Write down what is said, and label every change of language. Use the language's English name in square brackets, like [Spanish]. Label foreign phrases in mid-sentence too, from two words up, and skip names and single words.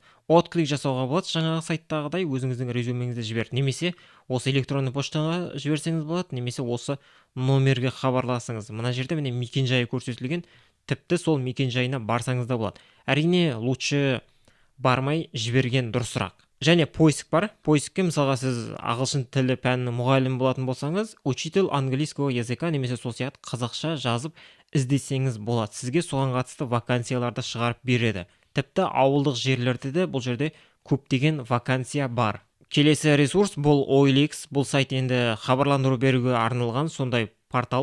[Kazakh] Отклик жасауға болады, жаңағы сайттағыдай өзіңіздің резюмеңізді жіберіп, немесе осы электронды поштаға жіберсеңіз болады, немесе осы номерге хабарласыңыз. Мына жерде міне мекен-жайы көрсетілген, тіпті сол мекен-жайына барсаңыз да болады. Әрине лучше бармай жіберген дұрысырақ. Және поиск бар. Поискке мысалға сіз ағылшын тілі пәнінің мұғалімі болатын болсаңыз, [Russian] учитель английского языка [Kazakh] немесе сол сияқты қазақша жазып іздесеңіз болады. Сізге соған қатысты вакансияларды шығарып береді. Тіпті ауылдық жерлерде де бұл жерде көптеген вакансия бар. Келесі ресурс бұл OLX. Бұл сайт енді хабарландыру беруге арналған сондай портал.